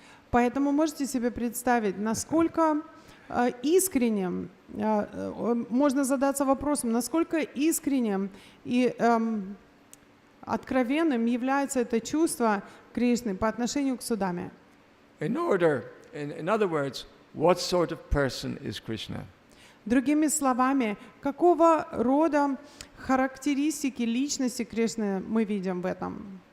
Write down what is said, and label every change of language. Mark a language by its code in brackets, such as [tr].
[ru] Поэтому можете себе представить, насколько искренним, можно задаться вопросом, насколько искренним и откровенным является это чувство Кришны по отношению к Судаме. [en] In other words, what sort of person is Krishna? [ru] Другими словами, какого рода характеристики личности Кришны мы видим в этом?